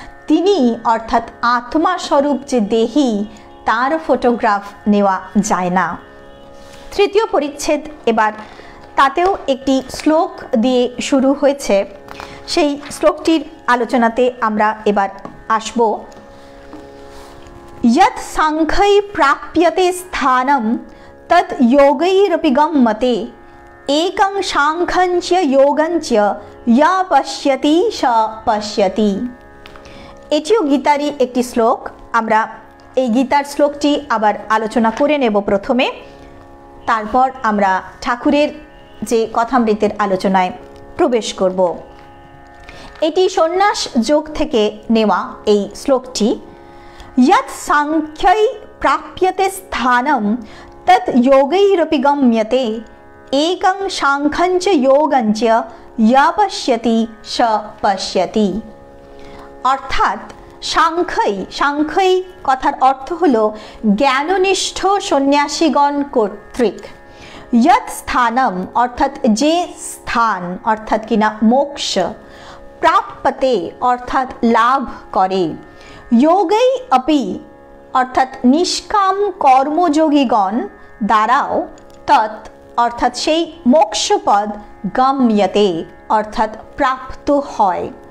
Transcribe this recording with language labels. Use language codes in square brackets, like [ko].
[bn] তিনি অর্থাৎ আত্মা স্বরূপ যে দেহী, তার ফটোগ্রাফ নেওয়া যায় না। তৃতীয় পরিচ্ছেদ এবার, তাতেও একটি শ্লোক দিয়ে শুরু হয়েছে। সেই শ্লোকটির আলোচনাতে আমরা এবার আসব। [sa] यत् सांख्यै प्राप्यते स्थानं तत् योगैरपि गम्यते एकं सांख्यञ्च योगञ्च या पश्यति स पश्यति। [bn] এটিও গীতারই একটি শ্লোক। আমরা এই গীতার শ্লোকটি আবার আলোচনা করে নেব প্রথমে, তারপর আমরা ঠাকুরের যে কথামৃতের আলোচনায় প্রবেশ করব। এটি সন্ন্যাস যোগ থেকে নেওয়া এই শ্লোকটি। [sa] यत् सांख्यै प्राप्यते स्थानं तत् योगैरपि गम्यते एकं सांख्यञ्च योगञ्च य पश्यति स पश्यति। [bn] অর্থাৎ সাংখ্যই কথার অর্থ হলো জ্ঞাননিষ্ঠ সন্ন্যাসীগণ কর্তৃক, [sa] यत् स्थानम [bn] অর্থাৎ যে স্থান অর্থাৎ কিনা মোক্ষ, প্রাপ্যতে অর্থাৎ লাভ করে, যোগৈ अपि অর্থাৎ নিষ্কাম কর্মযোগীগণ দ্বারাও, তৎ অর্থাৎ সেই মোক্ষপদ, গম্যতে অর্থাৎ প্রাপ্ত হয়।